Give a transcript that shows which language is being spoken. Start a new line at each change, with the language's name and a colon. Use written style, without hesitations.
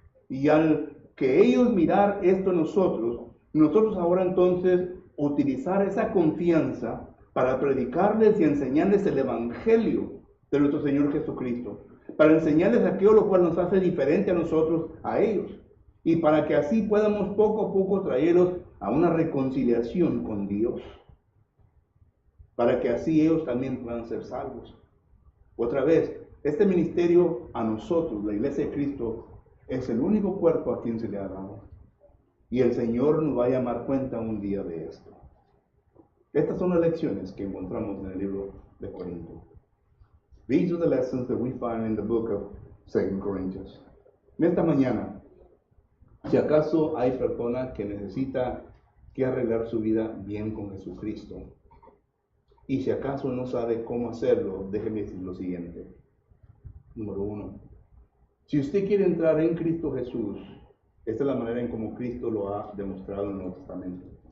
Spanish: Y al que ellos mirar esto en nosotros ahora entonces utilizar esa confianza para predicarles y enseñarles el evangelio de nuestro Señor Jesucristo, para enseñarles aquello lo cual nos hace diferente a nosotros, a ellos, y para que así podamos poco a poco traerlos a una reconciliación con Dios, para que así ellos también puedan ser salvos. Otra vez, este ministerio a nosotros, la Iglesia de Cristo, es el único cuerpo a quien se le ha dado. Y el Señor nos va a llamar cuenta un día de esto. Estas son las lecciones que encontramos en el libro de Corinto.
English: These are the lessons that we find in the book of 2 Corinthians.
Spanish: En esta mañana, si acaso hay persona que necesita que arreglar su vida bien con Jesucristo, y si acaso no sabe cómo hacerlo, déjeme decir lo siguiente. Número 1. Si usted quiere entrar en Cristo Jesús, esta es la manera en cómo Cristo lo ha demostrado en el Nuevo Testamento.